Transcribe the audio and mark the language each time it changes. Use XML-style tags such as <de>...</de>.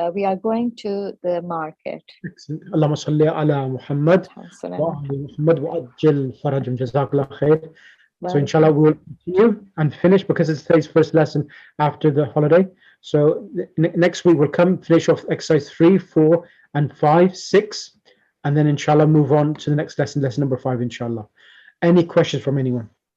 <en>We are going to the market.</en> <ar>اللهم صل على محمد وعلى محمد وأجل فرجهم. جزاك الله خير.</ar> <en>So inshallah we will continue and finish because it's today's first lesson after the holiday. So next week we'll come finish off exercise 3, 4, and 5, 6, and then inshallah move on to the next lesson, lesson number 5, inshallah. Any questions from anyone?</en>